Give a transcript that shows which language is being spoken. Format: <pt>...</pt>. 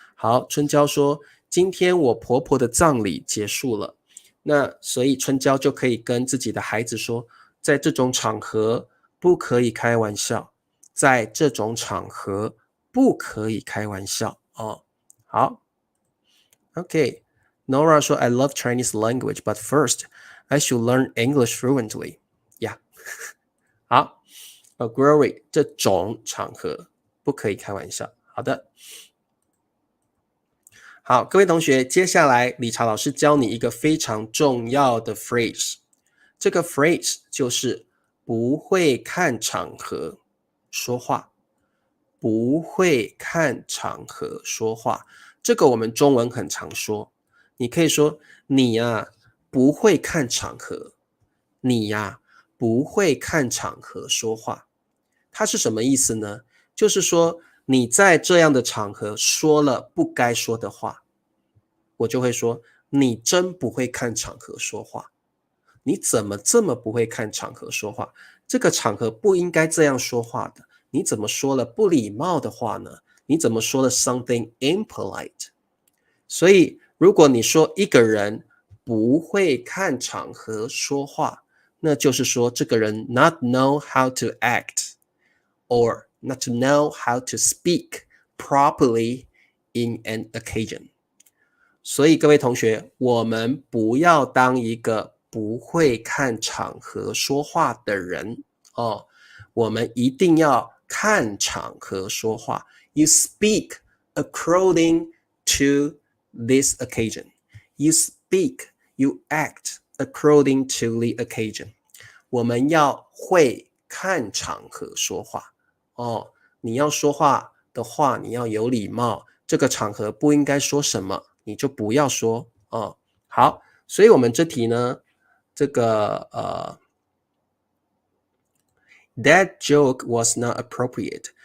<zh>好，春娇说今天我婆婆的葬礼结束了。那所以春娇就可以跟自己的孩子说，在这种场合不可以开玩笑，在这种场合不可以开玩笑哦。</zh> <en>好 ，OK。Nora 说 I love Chinese language, but first I should learn English fluently.</en> <zh>Yeah 好，Glory 这种场合不可以开玩笑。好的。好，各位同学，接下来理查老师教你一个非常重要的 phrase。这个 phrase 就是不会看场合说话，不会看场合说话。这个我们中文很常说，你可以说你呀不会看场合，你呀不会看场合说话。它是什么意思呢？就是说你在这样的场合说了不该说的话，我就会说你真不会看场合说话。你怎么这么不会看场合说话？这个场合不应该这样说话的，你怎么说了不礼貌的话呢？你怎么说了 something impolite？所以如果你说一个人不会看场合说话，那就是说这个人 not know how to act or not to know how to speak properly in an occasion。所以各位同学，我们不要当一个不会看场合说话的人哦，我们一定要看场合说话。</zh> <en>You speak according to this occasion. You speak, you act according to the occasion.</en> <zh>我们要会看场合说话哦。你要说话的话，你要有礼貌。这个场合不应该说什么，你就不要说哦。好，所以我们这题呢，这个 that joke was not appropriate。</zh>